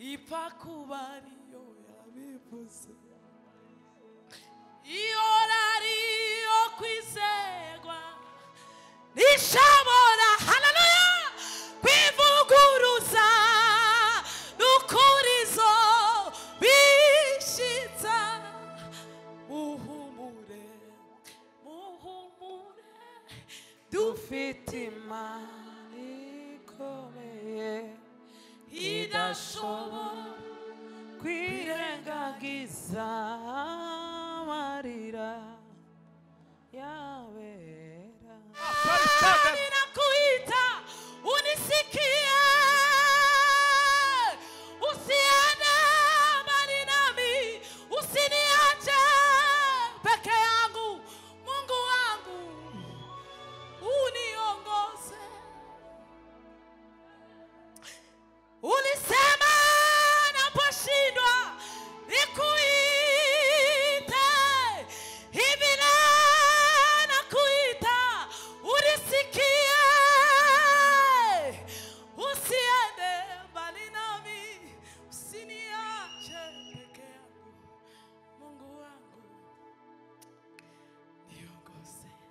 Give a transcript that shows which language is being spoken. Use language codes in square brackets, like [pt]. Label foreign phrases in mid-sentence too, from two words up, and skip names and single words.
[rn] ipfa kubariyo yabivuze iyo rariyo kwizegwa nishobora haleluya kwivuguruza nukurizo bishitsa muhumure dufite imana ikomeye idashobora kwirengagiza amarira yabera [sw] ninakuita unisikie usiende mbali nami usiniache peke yangu Mungu wangu uniongoze ulisema naposhindwa nikuite hivi nakuita unisikie usiende mbali nami usiniache peke yangu Mungu wangu niongoze